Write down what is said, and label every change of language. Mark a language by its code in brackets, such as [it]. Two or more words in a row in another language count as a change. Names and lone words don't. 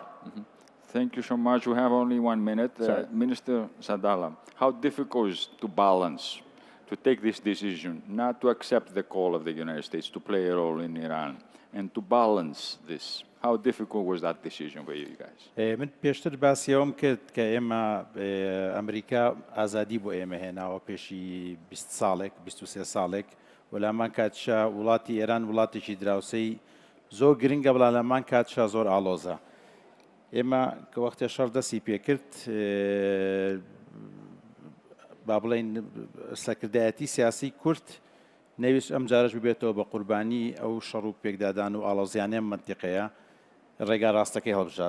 [en] Mm-hmm. Thank you so much. We have only 1 minute. Minister Sadala, how difficult is to balance, to take this decision, not to accept the call of the United States to play a role in Iran, and to balance this? How difficult was that decision for you guys? [ckb] من پێشتر باسیەوەم کرد کە ئێمە ئەمریکا ئازادی بۆ ئێمە هێناوە پێشی 20 ساڵێک 23 ساڵێک وەلامان کاتشا وڵاتی ئێران وڵاتێکی دراوسەی زۆر گرنگە بەڵام لەمان کاتشا زۆر ئاڵۆزە. ئێمە کە وەختێ شەڕ دەستی پێکرد با بڵێن سەرکردایەتی سیاسی کورد نەویست ئەم جارەش ببێتەوە بە قوربانی ئەو شەڕ و پێکدادان و ئاڵۆزیانەی منتیقەیە ڕێگا ڕاستەکەی هەڵبژات.